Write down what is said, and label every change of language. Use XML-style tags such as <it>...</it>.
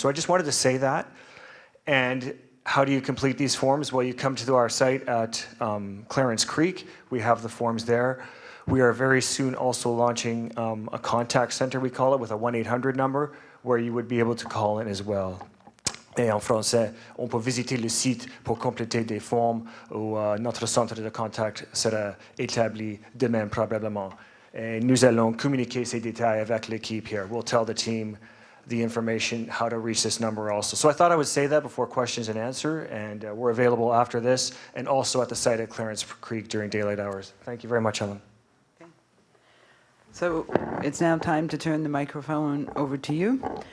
<en>So I just wanted to say that. And how do you complete these forms? Well, you come to our site at Clarence Creek. We have the forms there. We are very soon also launching a contact center, we call it, with a 1-800 number, where you would be able to call in as well.</en> <fr>Et en français, on peut visiter le site pour compléter des formes où notre centre de contact sera établi demain probablement. Et nous allons communiquer ces détails avec l'équipe here.</fr> <en>We'll tell the team the information, how to reach this number also. So I thought I would say that before questions and answer, and we're available after this, and also at the site at Clarence Creek during daylight hours. Thank you very much, Helen. Okay. So it's now time to turn the microphone over to you.</en>